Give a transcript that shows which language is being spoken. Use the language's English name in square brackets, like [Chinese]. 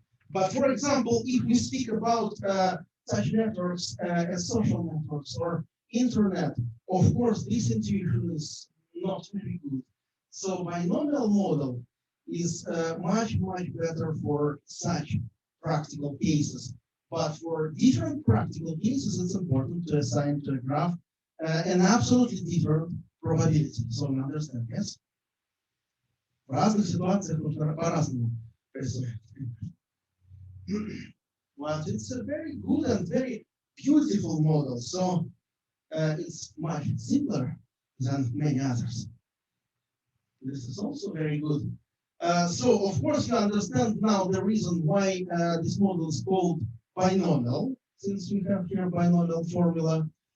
[English] But for example, if we speak about such networks as social networks or internet, of course, this intuition is not very good. So binomial model is much, much better for such practical cases. But for different practical cases, it's important to assign to a graph an absolutely different probability. So you understand, yes? [Russian] В разных ситуациях нужно по-разному рисовать. [English] But it's a very good and very beautiful model. So it's much simpler than many others. This is also very good. So of course you understand now the reason why this model is called binomial, since we have here binomial formula.